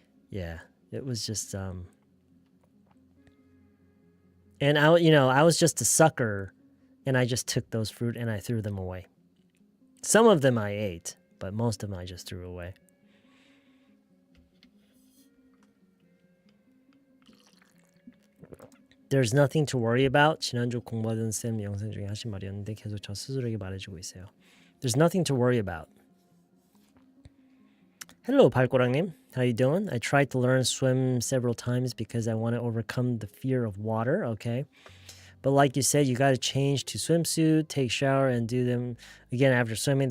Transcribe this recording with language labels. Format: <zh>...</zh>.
<en>Yeah, it was just and I was just a sucker, and I just took those fruit and I threw them away. Some of them I ate, but most of them I just threw away. There's nothing to worry about.</en> <ko>지난주 공부하던 쌤 영상 중에 하신 말이었는데 계속 저 스스로에게 말해주고 있어요.</ko> <en>There's nothing to worry about. Hello, 발꼬랑님. How you doing? I tried to learn swim several times because I want to overcome the fear of water. Okay. But like you said, you got to change to swimsuit, take shower, and do them again after swimming.</en>